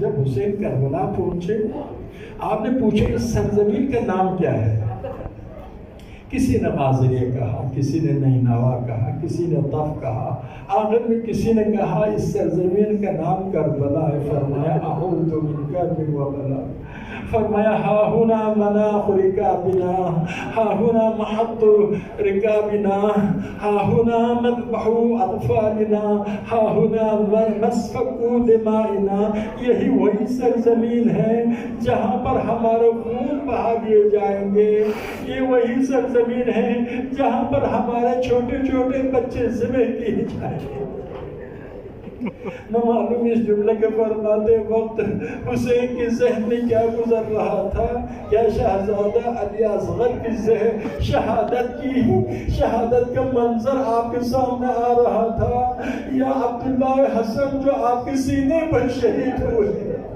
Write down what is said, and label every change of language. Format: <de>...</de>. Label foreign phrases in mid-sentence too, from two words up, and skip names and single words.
<ur>جب حسین کربلا پہنچے آپ نے پوچھا اس سرزمین کا نام کیا ہے؟ کسی نے غازریہ کہا، کسی نے نینوا کہا، کسی نے طف کہا، آخر میں کسی نے کہا اس سرزمین کا نام کربلا ہے۔</ur> <ar>فرمایا اعوذ من کرب و بلا، فرمایا ہا ہنا مناخ رکابنا، ہا ہنا محط رکابنا، ہا ہنا مذبح اطفالنا، ہا ہنا مسفک دمائنا۔</ar> <ur>یہی وہی سرزمین ہے جہاں پر ہمارے خون بہا دیے جائیں گے، یہ وہی سرزمین ہے جہاں پر ہمارے چھوٹے چھوٹے بچے ذبح کیے جائیں گے۔ نہ معلوم اس جملے کے فرماتے وقت حسین کے ذہن میں کیا گزر رہا تھا، کیا شہزادہ علی اصغر کی شہادت کا منظر آپ کے سامنے آ رہا تھا، یا عبداللہ حسن جو آپ کے سینے پر شہید ہوئے۔</ur>